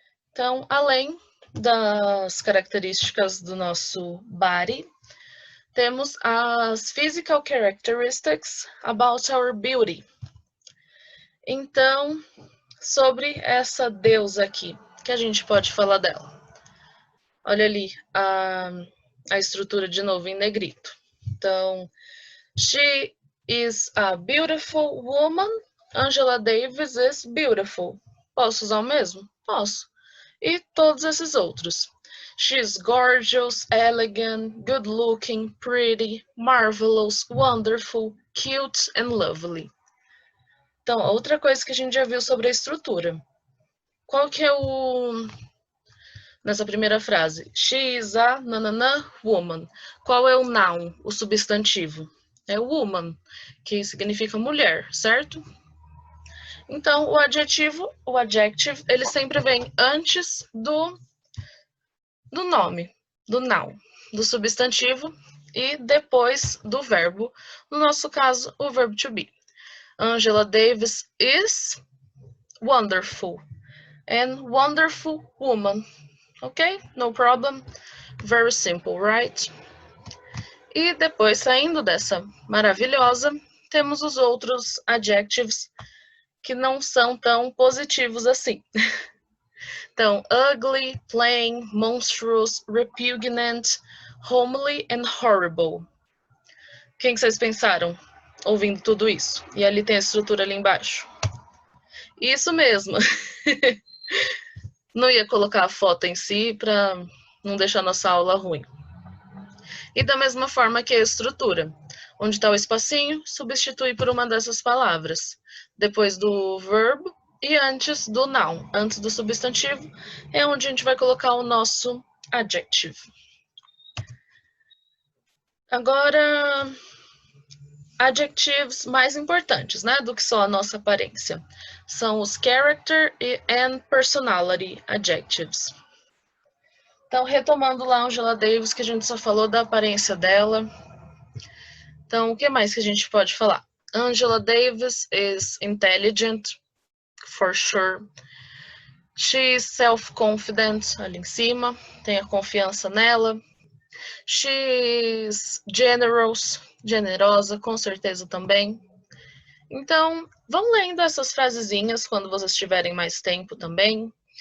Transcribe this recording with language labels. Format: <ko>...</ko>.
<pt>Então, além das características do nosso body, temos as</pt> <en>physical characteristics about our beauty.</en> <pt>Então, sobre essa deusa aqui, que a gente pode falar dela. Olha ali a estrutura de novo em negrito. Então,</pt> <en>she is a beautiful woman. Angela Davis is beautiful.</en> <pt>Posso usar o mesmo? Posso. E todos esses outros.</pt> <en>She's gorgeous, elegant, good looking, pretty, marvelous, wonderful, cute and lovely.</en> <pt>Então, outra coisa que a gente já viu sobre a estrutura. Qual que é nessa primeira frase?</pt> <en>She is a nanana woman.</en> <pt>Qual é o noun, o substantivo? É woman, que significa mulher, certo? Então, o adjective, ele sempre vem antes do nome, do noun, do substantivo e depois do verbo. No nosso caso, o verbo to be.</pt> <en>Angela Davis is wonderful. And wonderful woman. Ok? No problem. Very simple, right?</en> <pt>E depois, saindo dessa maravilhosa, temos os outros adjectives que não são tão positivos assim. Então,</pt> <en>ugly, plain, monstrous, repugnant, homely and horrible.</en> <pt>Quem que vocês pensaram ouvindo tudo isso? E ali tem a estrutura ali embaixo. Isso mesmo. Não ia colocar a foto em si para não deixar nossa aula ruim. E da mesma forma que a estrutura. Onde está o espacinho, substitui por uma dessas palavras. Depois do verbo e antes do noun, antes do substantivo, é onde a gente vai colocar o nosso adjective. Agora, adjectives mais importantes, né, do que só a nossa aparência. São os</pt> <en>character and personality adjectives.</en> <pt>Então, retomando lá a Angela Davis, que a gente só falou da aparência dela. Então, o que mais que a gente pode falar?</pt> <en>Angela Davis is intelligent, for sure. She is self-confident,</en> <pt>ali em cima, tem a confiança nela.</pt> <en>She is generous,</en> <pt>generosa, com certeza também. Então, vão lendo essas frasezinhas quando vocês tiverem mais tempo também.</pt>